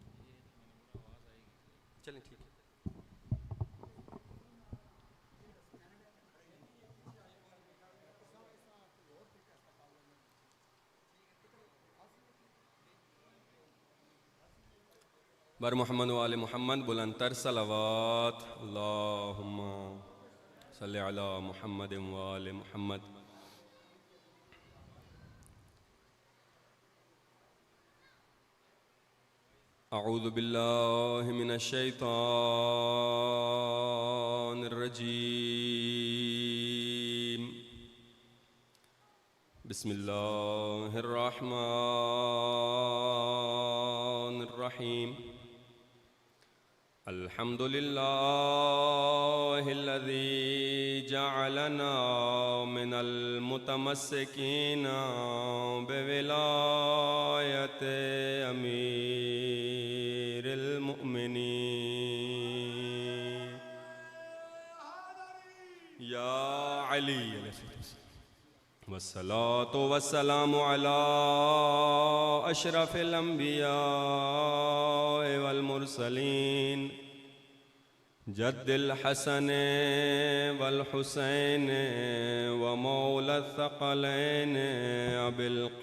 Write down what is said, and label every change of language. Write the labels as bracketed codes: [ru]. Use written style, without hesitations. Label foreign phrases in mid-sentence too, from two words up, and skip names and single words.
[ur] چلیں ٹھیک ہے۔ بر محمد والے محمد بلندتر صلوات [ar] اللهم صل على محمد وآل محمد. أعوذ بالله من الشيطان الرجيم. بسم الله الرحمن الرحيم. الحمد لله الذي جعلنا من المتمسكين بولاية أمير المؤمنين يا علي والصلاة والسلام على أشرف الأنبياء والمرسلين جد الحسن والحسين ومولى الثقلين أبي